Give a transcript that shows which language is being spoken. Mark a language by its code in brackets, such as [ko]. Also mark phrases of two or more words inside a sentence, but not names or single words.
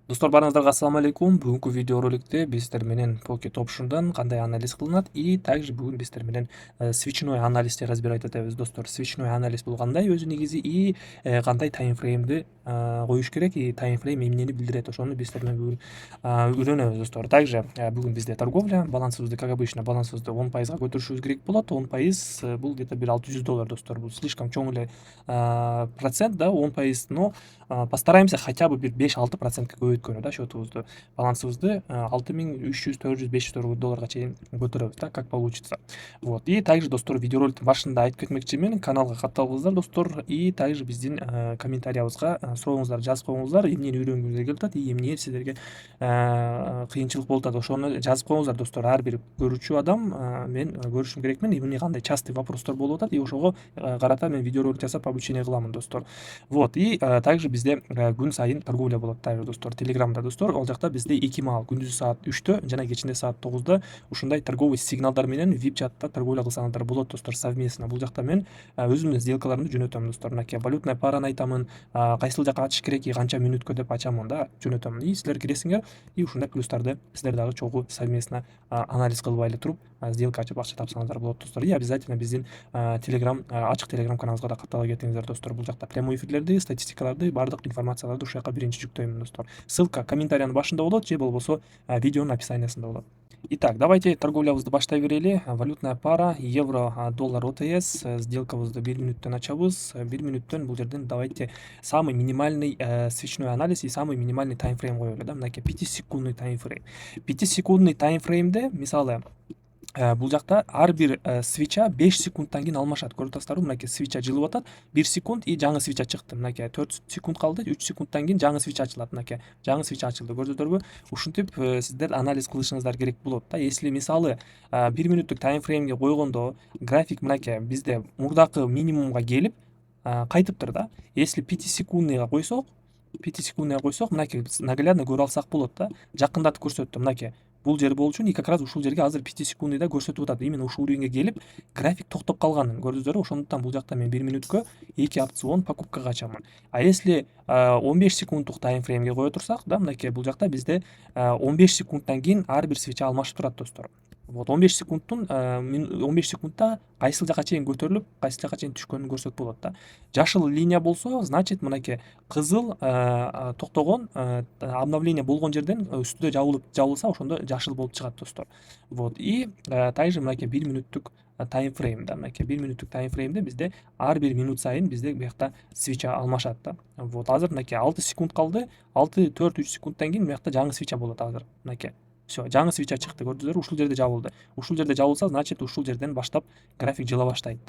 [ky] Достор, барыңыздарга ассаламу алейкум. Бүгүнкү видеороликте биздер менен Pocket Option'дан кандай анализ кылынат [ru] и также [ky] бүгүн биздер менен [ru] свечной анализди разбирать [ky] этебиз. Достор, [ru] свечной анализ [ky] бул кандай өзү негизи и кандай таймфреймди коюш керек и таймфрейм эмнени билдирет, ошону биздер менен бүгүн үйрөнөбүз. Достор, также бүгүн бизде торговля, балансыбызды, [ru] как обычно, [ky] балансыбызды 10% көтөрүшүбүз керек болот. 10% бул где-то бир $600, достор. Бул слишком чоң эле процент, да, 10%, [ru] но постараемся хотя бы [ky] бир 5-6%ке көбөйткөнү, да, счетубузду, балансыбызды 6300-400-500 долларга чейин көтөрөбүз, да, [ru] как получится. Вот. И также, [ky] достор, видеороликтин башында айтып кетмекчимин, каналга катталыңыздар, достор, [ru] и также [ky] биздин комментариябызга сурооңуздарды жазып коюңуздар, эмнени үйрөнгүңүздөр келип атат и эмне силерге кыйынчылык болуп атат, ошону жазып коюңуздар, достор. Ар бир көрүүчү адам мен көрүшүм керекмин, эмне кандай [ru] частый вопростор [ky] болуп атат, и ошого карата мен видеоролик жасап обучение кыламын, достор. Вот. И также бизде күн сайын торговля болот, также, достор, телеграмда, достор. Ал жакта бизде 2 маал, күндүзү саат 3-тө жана кечинде саат 9-да ушундай [ru] торговый сигналдар [ky] менен VIP чатта торговля кылсаңыздар болот, достор, совместно. Бул жакта мен өзүмдүн сделкаларымды жөнөтөм, достор. Мынакей [ru] валютная параны [ky] айтамын, кайсыл жака ачыш керек и канча мүнөткө деп ачамын, да, жөнөтөм. И силер киресиңер и ушундай плюстарды силер дагы чогуу совместно анализ кылбай эле туруп сделка ачып акча тапсаңыздар болот, достор. [ru] И обязательно [ky] биздин телеграм, ачык телеграм каналыбызга да каттала кетиңиздер, достор. Бул жакта [ru] прямой эфирлерди, [ky] статистикаларды, баардык информацияларды ушул жака биринчи жүктөйм, достор. Ссылка комментариянын башында болот же болбосо видеонун описаниясында болот. [ru] Итак, давайте [ky] торговлябызды баштай берели. [ru] Валютная пара [ky] евро доллар ОТС, сделкабызды 1 мүнөттөн ачабыз. 1 мүнөттөн бул жерден [ru] давайте самый минимальный свечной анализ и самый минимальный таймфрейм [ky] коелу, да, мынакей 5-секундный таймфрейм. [ru] 5-секундный таймфреймде [ky] мисалы бул жакта ар бир свеча 5 секундтан кийин алмашат. Көрүп атасыздарбы? Мынакей свеча жылып атат, 1 секунд и жаңы свеча чыкты. Мынакей 4 секунд калды, 3 секундтан кийин жаңы свеча ачылат. Мынакей жаңы свеча ачылды. Көрдүңүздөрбү? Ушинтип сиздер анализ кылышыңыздар керек болот, да. Если мисалы 1 мүнөттүк таймфреймге койгондо график мынакей бизде мурдакы минимумга келип кайтыптыр, да. Если 5-секундныйга койсок, 5-секундныйга койсок, мынакей наглядно көрүп алсак болот, да. Жакындатып көрсөттү, мынакей. Бул жер болчу [ru] и как раз [ky] ушул жерге азыр 5-секундныйда көрсөтүп атат. Именно ушул уровеньге келип график токтоп калганын көрдүңүздөрбү? Ошондуктан бул жакта мен 1 мүнөткө 2 опцион покупкага ачамын. [ru] А если [ky] 15 секунддук таймфреймге кое турсак, да, мынакей бул жакта бизде 15 секундтан кийин ар бир свеча алмашып турат, достор. Вот 15 секундтун 15 секундта кайсыл жака чейин көтөрүлүп, кайсыл жака чейин түшкөнүн көрсөтүп болот, да. Жашыл линия болсо, значит, мынакей кызыл токтогон, обновление болгон жерден үстүдө жабылса, ошондо жашыл болуп чыгат, достор. Вот. [ru] И также [ky] мынакей 1 мүнөттүк таймфрейм, да, мынакей 1 мүнөттүк таймфреймде бизде ар бир минут сайын бизде биякта свеча алмашат, да. Вот. Азыр мынакей 6 секунд калды, 6-4-3 секундтан кийин биякта жаңы свеча болот азыр. Мынакей. Всё, жаңы свеча чыкты, көрдүңүздөрбү? Ушул жерде жабылды. Ушул жерде жабылса, значит, ушул жерден баштап график жыла баштайт, да.